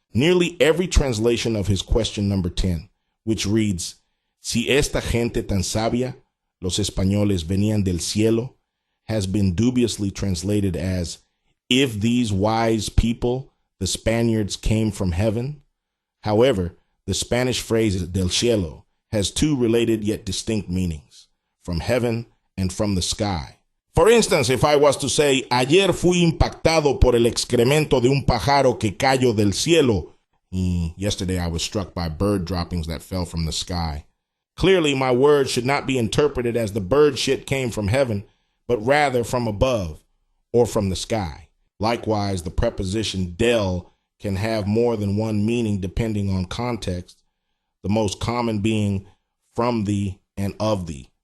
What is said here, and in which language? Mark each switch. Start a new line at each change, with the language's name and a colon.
English: Nearly every translation of his question number 10, which reads,
Spanish: Si esta gente tan sabia, los españoles venían del cielo,
English: has been dubiously translated as, if these wise people, the Spaniards, came from heaven. However, the Spanish phrase del cielo has two related yet distinct meanings, from heaven and from the sky. For instance, if I was to say,
Spanish: ayer fui impactado por el excremento de un pájaro que cayó del cielo.
English: Yesterday I was struck by bird droppings that fell from the sky. Clearly, my words should not be interpreted as the bird shit came from heaven, but rather from above or from the sky. Likewise, the preposition del can have more than one meaning depending on context, the most common being from thee and of thee.